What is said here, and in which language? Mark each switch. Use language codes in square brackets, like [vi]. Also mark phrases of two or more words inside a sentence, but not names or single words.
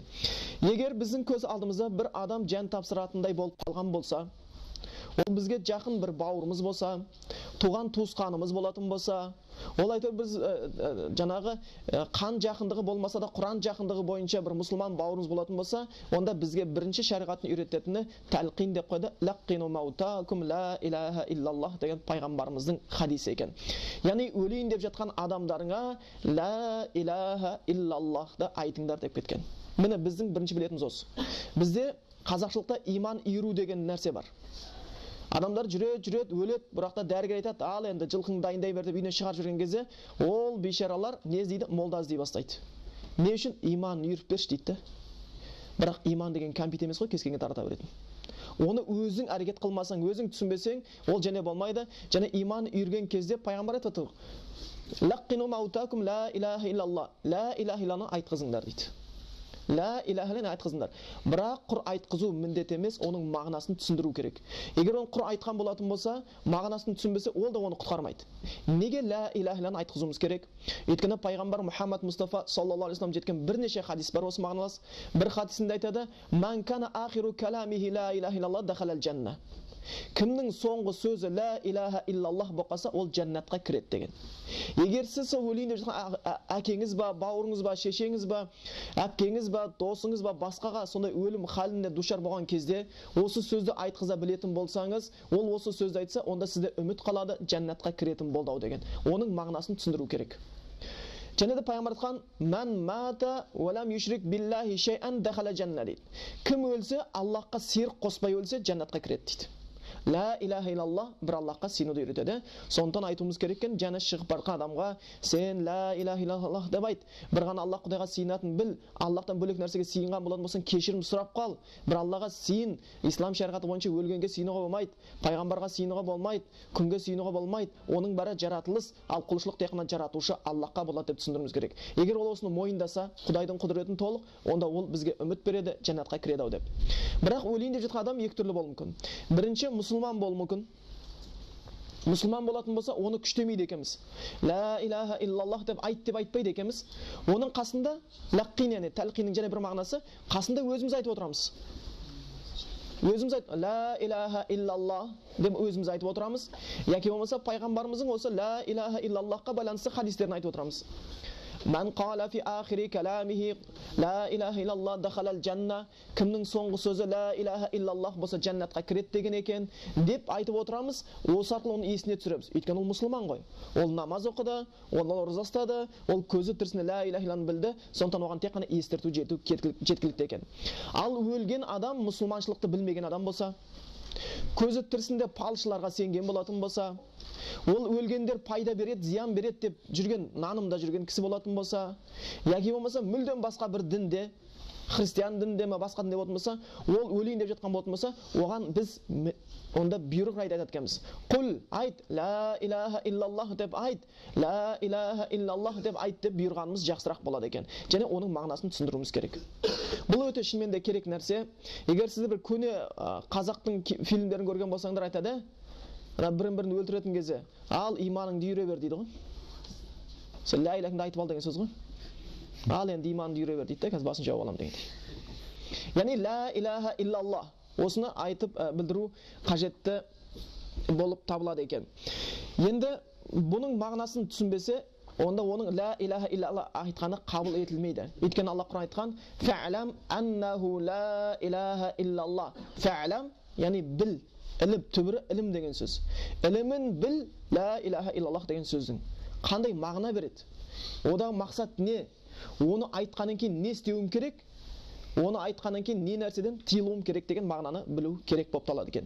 [kk] Егер біздің көз алдымызда бір адам жан тапсыратындай болып қалған болса, ол бізге жақын бір бауырымыз болса, туған туысқанымыз болатын болса, ол айтып біз жаңағы қан жақындығы болмаса да Құран жақындығы бойынша бір мұсылман бауырымыз болатын болса, онда бізге бірінші шариғаттың үйрететіні тәлқин деп қойды. [ar] «لقنوا موتاكم لا إله إلا الله» [kk] деген пайғамбарымыздың хадисі екен. Яғни өлейін деп жатқан адамдарыңа [ar] لا إله إلا اللهты [kk] айтыңдар деп кеткен. Міне біздің бірінші білетіміз осы. Бізде қазақшылықта иман үйру деген нәрсе бар. Адамдар жүреді, өледі, бірақта дәрігер айтады, ал енді жылқың дайындай бер деп үйіне шығарып жүрген кезде, ол бейшаралар не іздейді? Молда іздей бастайды. Не үшін? Иман үйіріп берші дейді. Бірақ иман деген кәмпит емес қой, кез келгенге тарата беретін. Оны өзің әрекет қылмасаң, өзің түсінбесең, ол және болмайды. Және иман үйірген кезде пайғамбар айтады, [ar] «لقنوا موتاكم لا إله إلا الله». لا إله إلا اللهны [kk] айтқызыңдар дейді. [ar] لا إله إلا اللهны [kk] айтқызыңдар. Бірақ құр айтқызу міндет емес, оның мағынасын түсіндіру керек. Егер оны құр айтқан болатын болса, мағынасын түсінбесе, ол да оны құтқармайды. Неге [ar] لا إله إلا اللهны [kk] айтқызуымыз керек? Өйткені пайғамбар Мұхаммад Мұстафа [ar] صلى الله عليه وسلم [kk] жеткен бірнеше хадис бар осы мағыналас. Бір хадисінде айтады, [ar] «من كان آخر كلامه لا إله إلا الله دخل الجنة». [kk] Кімнің соңғы сөзі [ar] لا إله إلا الله [kk] болса, ол жәннатқа кіреді деген. Егер сіз сол өлейін деп жатқан әкеңіз ба, бауырыңыз ба, шешеңіз ба, әпкеңіз ба, досыңыз ба, басқаға сондай өлім халіне душар болған кезде осы сөзді айтқыза білетін болсаңыз, ол осы сөзді айтса, онда сізде үміт қалады, жәннатқа кіретін болды деген. Оның мағынасын түсіндіру керек. Және де пайғамбар айтқан, [ar] «من مات ولم يشرك بالله شيئا دخل الجنة» дейді. [kk] Кім өлсе, Аллахқа серік қоспай өлсе, жәннатқа кіреді дейді. [ar] لا إله إلا الله [kk] бір Аллахқа сенуді үйретеді. Сондықтан айтуымыз керек екен, жаны шығып барған адамға сен [ar] لا إله إلا الله [kk] деп айт. Бір ғана Аллах Құдайға сиынатын біл. Аллахтан бөлек нәрсеге сиынған болатын болсаң, кешірім сұрап қал. Бір Аллаға сиын. Ислам шариғаты бойынша өлгенге сиынуға болмайды, пайғамбарға сиынуға болмайды, күнге сиынуға болмайды. Оның бәрі жаратылыс, ал құлшылық тек қана жаратушы Аллахқа болады деп түсіндіруіміз керек. Егер ол осыны мойындаса, Құдайдың құдіретін толық, онда ол бізге үміт береді, жәннатқа кіреді ау деп. Бірақ өлейін деп жатқан адам екі түрлі болуы мүмкін. Бірінші, мұсылман болуы мүмкін. Мұсылман болатын болса, оны күштемейді екенбіз. [ar] لا إله إلا الله [kk] деп айт деп айтпайды екенбіз. Оның қасында лаққин, яғни тәлқиннің және бір мағынасы, қасында өзіміз айтып отырамыз. өзіміз [ar] لا إله إلا الله [kk] деп өзіміз айтып отырамыз, яки болмаса пайғамбарымыздың осы [ar] لا إله إلا اللهқа [kk] байланысты хадистерін айтып отырамыз. [ar] من قال في آخر كلامه لا إله إلا الله دخل الجنة, [kk] кімнің соңғы сөзі [ar] لا إله إلا الله [kk] болса жәннатқа кіреді деген екен деп айтып отырамыз. Осы арқылы оны есіне түсіреміз. Өйткені ол мұсылман ғой. Ол намаз оқыды, ол ораза ұстады, ол көзі тірісінде [ar] لا إله إلا اللهты [kk] білді. Сондықтан оған тек қана естірту жеткілікті екен. Ал өлген адам мұсылманшылықты білмеген адам болса, көзі тірісінде палшыларға сенген болатын болса, ол өлгендер пайда береді, зиян береді деп жүрген, нанымда жүрген кісі болатын болса, яки болмаса мүлдем басқа бір дінде, христиан дінде ме, басқа дінде болатын болса, ол өлейін деп жатқан болатын болса, оған біз онда бұйрық айтады екенбіз. Құл, айт, [ar] لا إله إلا الله [kk] деп айт, [ar] لا إله إلا الله [kk] деп айт деп бұйырғанымыз жақсырақ болады екен. Және оның мағынасын түсіндіруіміз керек. Бұл өте шынымен де керек нәрсе. Егер сіздер бір көне қазақтың фильмдерін көрген болсаңдар айтады, бірін-бірін өлтіретін кезде, ал иманыңды үйре бер дейді ғой. Сен [ar] لا إلهыңды [kk] айтып ал деген сөз ғой. Ал енді иманыңды үйре бер дейді де, қазір басын жауып аламын дегендей. Яғни [ar] لا إله إلا الله [kk] осыны айтып білдіру қажетті болып табылады екен. Енді бұның мағынасын түсінбесе, онда оның [ar] لا إله إلا الله [kk] айтқаны қабыл етілмейді. Өйткені Алла Құран айтқан: [ar] "فاعلم أنه لا إله إلا الله". [kk] Фә'лам, яғни біл, іліп, түбірі ілім деген сөз. Ілімін біл, [ar] لا إله إلا الله [kk] деген сөздің қандай мағына береді? Одағы мақсат не? Оны айтқаннан кейін не істеуім керек? Оны айтқаннан кейін не нәрседен тыйылуым керек деген мағынаны білу керек болып табылады екен.